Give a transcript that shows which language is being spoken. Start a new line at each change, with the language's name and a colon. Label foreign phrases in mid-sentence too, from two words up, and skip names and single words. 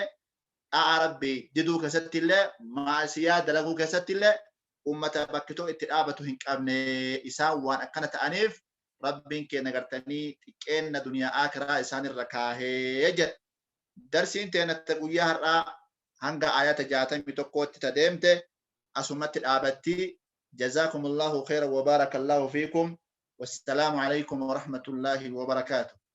Oromo: dha'a rabbi diduu keessatti illee maasiyaa dalaguu keessatti illee ummata bakkitoo itti dhaabatu hin qabne isaan waan akkana ta'aniif rabbiin keenya gartanii xiqqeenna duniyaa akiraa isaan irra kaahee jedha darsiin teenatta guyyaa har'aa hanga ayata 61tti tadeemte asumatti dhaabatti
Arabic: جزاكم الله خيرا وبارك الله فيكم والسلام عليكم ورحمة الله وبركاته